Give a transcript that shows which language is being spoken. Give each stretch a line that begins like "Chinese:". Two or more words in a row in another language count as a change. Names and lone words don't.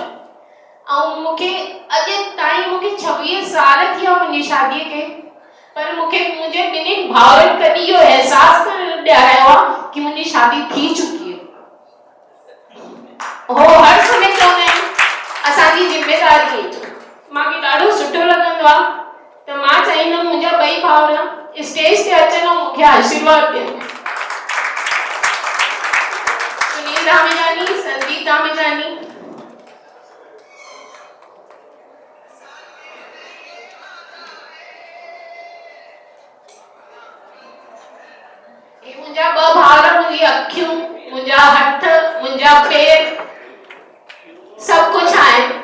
Sindhi: ऐं मूंखे अॼु ताईं मूंखे 26 साल थी विया मुंहिंजी शादीअ खे, पर मूंखे मुंहिंजे ॿिन्हिनि भाउरनि कॾहिं इहो अहसासु न ॾियारायो आहे कि मुंहिंजी शादी थी चुकी आहे। हो हर समय चवंदा आहिनि असांजी ज़िम्मेदारी आहे। मूंखे ॾाढो सुठो लॻंदो आहे, त मां चाहींदमि मुंहिंजा 2 भाउर स्टेज ते अचनि ऐं मूंखे आशीर्वाद ॾियनि। सुनील धामेजानी, संदीप धामेजानी। मुंहिंजा 2 भाउर, मुंहिंजी अखियूं, मुंहिंजा हथ, मुंहिंजा पेर, सब कुछ आहे।